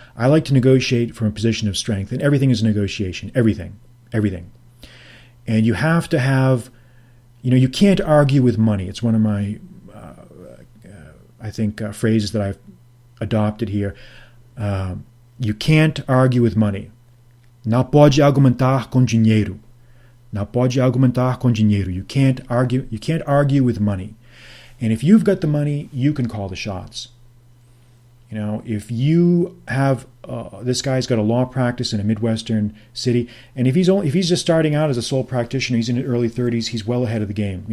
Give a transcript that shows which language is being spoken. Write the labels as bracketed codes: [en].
[en] I like to negotiate from a position of strength, and everything is a negotiation. Everything. And you have to have, you can't argue with money. It's one of my, phrases that I've adopted here. You can't argue with money. [pt] Não pode argumentar com dinheiro. Não pode argumentar com dinheiro. [en] You can't argue with money. And if you've got the money, you can call the shots. If you have this guy's got a law practice in a Midwestern city, and if he's just starting out as a sole practitioner, he's in his early 30s, he's well ahead of the game.